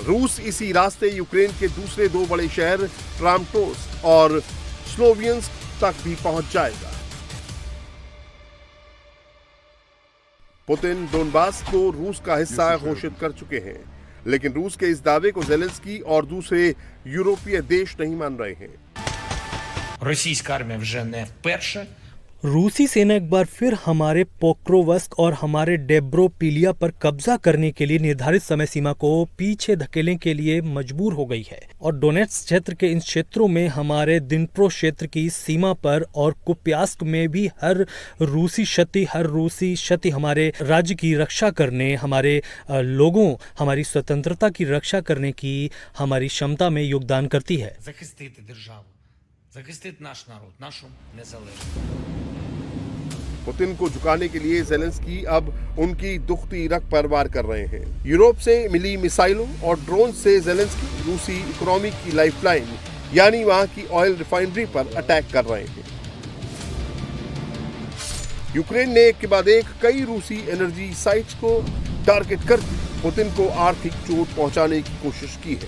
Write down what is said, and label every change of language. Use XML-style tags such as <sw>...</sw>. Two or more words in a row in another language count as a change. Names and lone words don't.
<hi>रूस इसी रास्ते यूक्रेन के दूसरे दो बड़े शहर क्रामाटोर्स्क और स्लोवियंस्क तक भी पहुंच जाएगा। पुतिन डोनबास को रूस का हिस्सा घोषित कर चुके हैं, लेकिन रूस के इस दावे को ज़ेलेंस्की और दूसरे यूरोपीय देश नहीं मान रहे हैं।</hi> <uk>Російська армія вже не вперше.</uk> <hi>रूसी सेना एक बार फिर हमारे पोक्रोवस्क और हमारे डेब्रोपिलिया पर कब्जा करने के लिए निर्धारित समय सीमा को पीछे धकेलने के लिए मजबूर हो गई है और डोनेट्स्क क्षेत्र के इन क्षेत्रों में हमारे दिनप्रो क्षेत्र की सीमा पर और कुप्यास्क में भी हर रूसी क्षति हमारे राज्य की रक्षा करने, हमारे लोगों, हमारी स्वतंत्रता की रक्षा करने की हमारी क्षमता में योगदान करती है।</hi> <uk>Захистити державу, захистити наш народ, нашу незалежність.</uk> <hi>पुतिन को झुकाने के लिए ज़ेलेंस्की अब उनकी दुखती रग पर वार कर रहे हैं। यूरोप से मिली मिसाइलों और ड्रोन से ज़ेलेंस्की रूसी इकोनॉमी की लाइफलाइन यानी वहां की</hi> <en>oil refinery</en> <hi>पर अटैक कर रहे हैं। यूक्रेन ने एक के बाद एक कई रूसी</hi> <en>energy sites</en> <hi>को टारगेट कर पुतिन को आर्थिक चोट पहुंचाने की कोशिश की है।</hi>